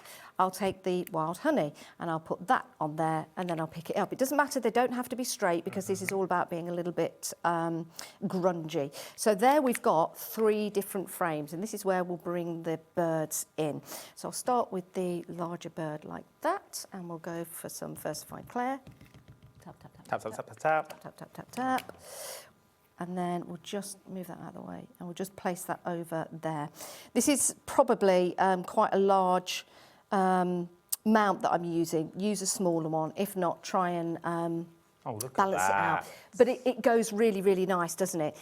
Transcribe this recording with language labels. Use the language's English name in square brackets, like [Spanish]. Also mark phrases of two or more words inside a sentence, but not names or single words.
[English] I'll take the wild honey and I'll put that on there and then I'll pick it up. It doesn't matter, they don't have to be straight because this is all about being a little bit grungy. So there we've got 3 different frames and this is where we'll bring the birds in. So I'll start with the larger bird like that and we'll go for some Versified Claire. Tap, tap, tap, tap, tap, tap, tap, tap, tap, tap, tap. And then we'll just move that out of the way and we'll just place that over there. This is probably quite a large mount that I'm using. Use a smaller one. If not, try and balance it out. But it goes really, really nice, doesn't it?